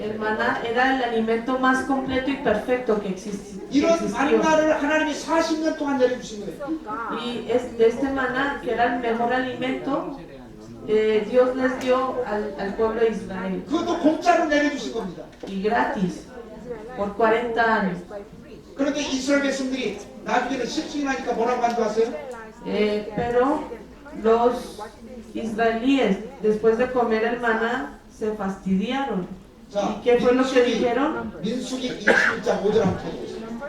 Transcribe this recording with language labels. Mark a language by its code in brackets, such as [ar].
[es] El maná era el alimento más completo y perfecto que existió. [ko] 이런 만나를 하나님이 40년 동안 내려주신 거예요. [es] Y de este maná, que era el mejor alimento, Dios les dio al pueblo de Israel. [ko] 그것도 공짜로 내려주신 겁니다. [es] Y gratis, por 40 años. [ko] 그런데 이스라엘 백성들이 나중에는 실증이 나니까 뭐라고 한 줄 아세요? [es] Pero los israelíes, después de comer el maná, se fastidiaron. [ko] 자, [es] ¿Y qué fue lo que dijeron? [ko] 민수기 21장 5절 한번 보세요.